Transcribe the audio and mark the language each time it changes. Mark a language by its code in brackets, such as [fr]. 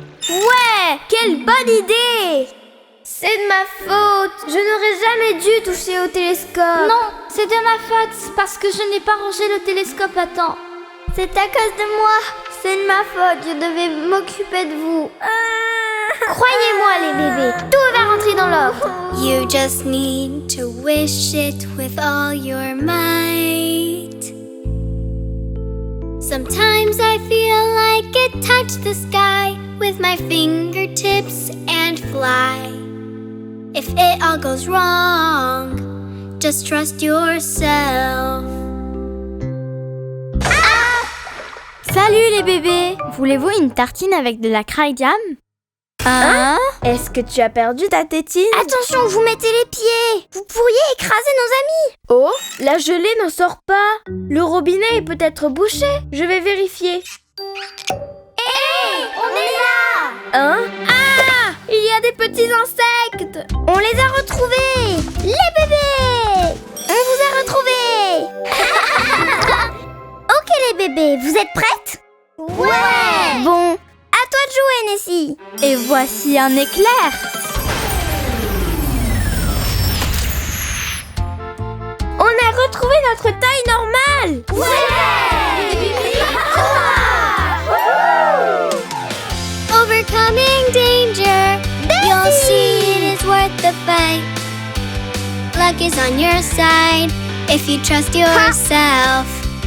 [fr] Ouais, quelle bonne idée! C'est de ma faute. Je n'aurais jamais dû toucher au télescope. Non, c'est de ma faute parce que je n'ai pas rangé le télescope à temps. C'est à cause de moi. C'est de ma faute. Je devais m'occuper de vous. Croyez-moi les bébés, tout va rentrer dans l'ordre. [en] You just need to wish it with all your might. Sometimes I feel like it touched the sky with my fingertips and fly. If it all goes wrong, just trust yourself. [fr] Salut les bébés. Voulez-vous une tartine avec de la craie jam? Est-ce que tu as perdu ta tétine? Attention, vous mettez les pieds. Vous pourriez écraser nos amis. Oh, la gelée n'en sort pas. Le robinet est peut-être bouché. Je vais vérifier. On est là. Hein? Ah! Il y a des petits insectes. On les a retrouvés. Les bébés. On vous a retrouvés. Ok les bébés, vous êtes prêtes? Ouais. Bon, à toi de jouer, Nessie. Et voici un éclair. On a retrouvé notre taille normale. [en] Overcoming danger, you'll see it is worth the fight. Luck is on your side if you trust yourself.